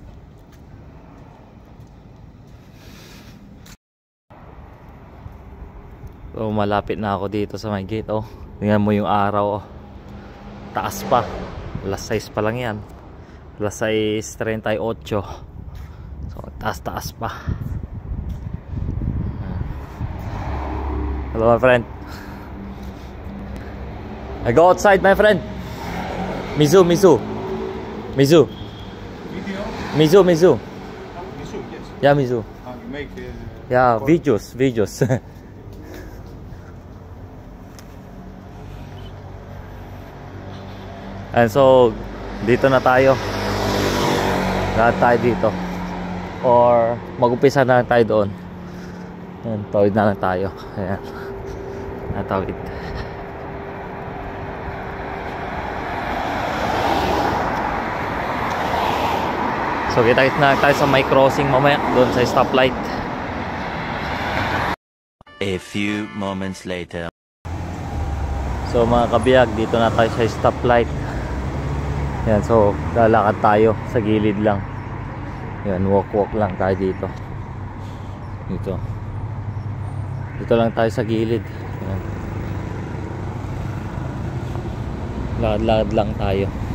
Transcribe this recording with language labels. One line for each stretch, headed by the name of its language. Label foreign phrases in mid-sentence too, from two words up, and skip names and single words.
Filipino: So malapit na ako dito sa may gate, oh. Tingnan mo yung araw, oh. Taas pa. Alas 6 pa lang yan. Alas 6:38. So taas pa.
English: Hello my friend. I go outside my friend. Mizu. Video? Mizu, Mizu, yes. yeah, Mizu. You make yeah, videos. And so
Filipino: dito na tayo. Lahat tayo dito. Or mag-umpisa na lang tayo doon. Ayan, tawid na lang tayo. Ayan. Natawid. So kita-kits na tayo sa may crossing mamaya doon sa stoplight.
English: A few moments later.
Filipino: So mga kabiyag, dito na tayo sa stoplight. Yan, so lalakad tayo sa gilid lang. Yan, walk lang tayo dito. Dito lang tayo sa gilid. Yan. Lakad-lakad lang tayo.